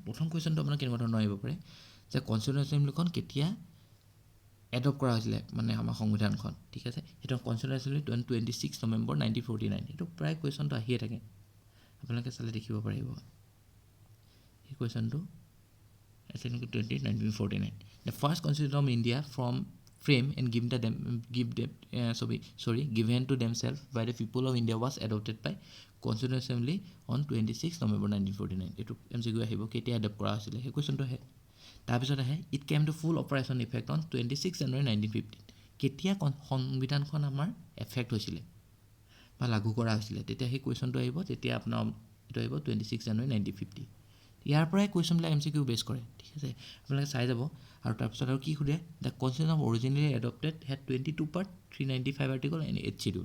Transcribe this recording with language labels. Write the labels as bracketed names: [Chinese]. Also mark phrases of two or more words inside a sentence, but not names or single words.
[Assamese] প্ৰথম কুৱেশ্যনটো আপোনাৰ কেনেকুৱা ধৰণৰ আহিব পাৰে যে [English] constitution assemblyখন [Assamese] কেতিয়া এডপ্ট কৰা হৈছিলে, মানে আমাৰ সংবিধানখন। ঠিক আছে, সেইটো [English] constitution assembly [Assamese] 26 নৱেম্বৰ 1949। এইটো প্ৰায় কুৱেশ্যনটো আহিয়ে থাকে, আপোনালোকে চালে দেখিব পাৰিব। সেই কুৱেশ্যনটো [English] Assembly 1949, the first constitution of India from frame and given to themselves by the people of India was adopted by Constituent Assembly on 26 November 1949. [Assamese] এইটো MCQ আহিব, কেতিয়া এডপ্ট কৰা হৈছিলে সেই কুৱেশ্যনটো আহে। তাৰপিছত আহে [English] it came to full operation effect on 26 January 1950. [Assamese] কেতিয়া সংবিধানখন আমাৰ এফেক্ট হৈছিলে বা লাগু কৰা হৈছিলে, তেতিয়া সেই কুৱেশ্যনটো আহিব। তেতিয়া আপোনাৰ এইটো আহিব 26 জানুৱাৰী 1950। ইয়াৰ পৰাই কুৱেশ্যনবিলাক [English] MCQ base [Assamese] কৰে। ঠিক আছে, আপোনালোকে চাই যাব। আৰু তাৰপিছত আৰু কি সোধে, [English] the constitution of originally adopted had 22 part 395 article and 8 schedule.